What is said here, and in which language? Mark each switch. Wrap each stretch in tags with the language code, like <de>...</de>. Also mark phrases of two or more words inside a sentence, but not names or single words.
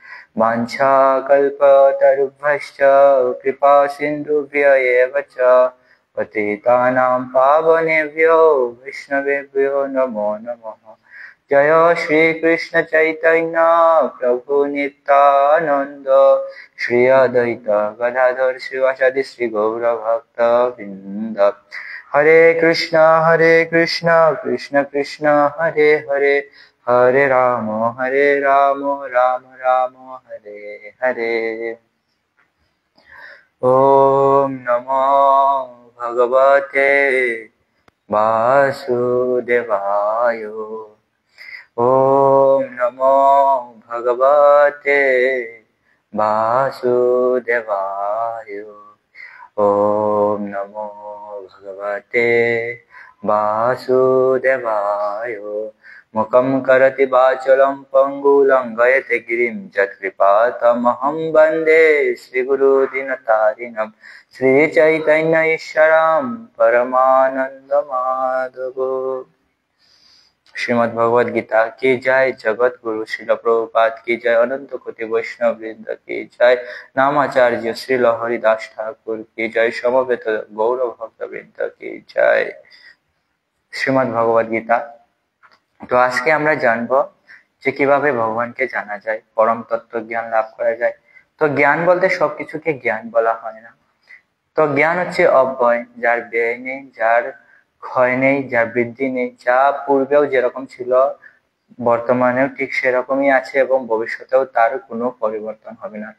<sa>वाञ्छाकल्पतरुभ्यश्च कृपा सिन्धुभ्य एव च पतितानां पावनेभ्यो वैष्णवेभ्यो नमो नमः। जय श्री कृष्ण चैतन्य प्रभु नित्यानंद श्री अद्वैत गदाधर श्रीवासादि श्री गौर भक्त वृंद। हरे कृष्ण कृष्ण कृष्ण हरे हरे हरे राम राम राम हरे हरे। ओम नमो भगवते वासुदेवाय। ओम नमो भगवते वासुदेवाय। ओम नमो भगवते वासुदेवाय। मुखं करोति वाचालं पङ्गुलङ्घयते गिरिं यत्कृपातमहं वन्दे श्रीगुरुदीनतारिणं श्रीचैतन्य ईश्वरं परमानन्दमाधवो।</sa> <hi>श्रीमद् भगवद गीता की जय। जगत गुरु श्रील प्रभुपाद की जय। अनंत कोटि वैष्णव वृंद की जय। नामाचार्य श्रील हरिदास ठाकुर की जय। समवेत गौर भक्त वृंद की जय। श्रीमद् भगवद गीता।</hi> <bn>তো আজকে আমরা জানবো যে কিভাবে ভগবানকে জানা যায়, পরম তত্ত্ব জ্ঞান লাভ করা যায়। তো জ্ঞান বলতে সবকিছুকে জ্ঞান বলা হয় না। তো জ্ঞান হচ্ছে অব্যয়, যার ব্যয় নেই, যার ক্ষয় নেই, যার বৃদ্ধি নেই, যা পূর্বেও যেরকম ছিল বর্তমানেও ঠিক সেরকমই আছে এবং ভবিষ্যতেও তার কোনো পরিবর্তন হবে না।</bn>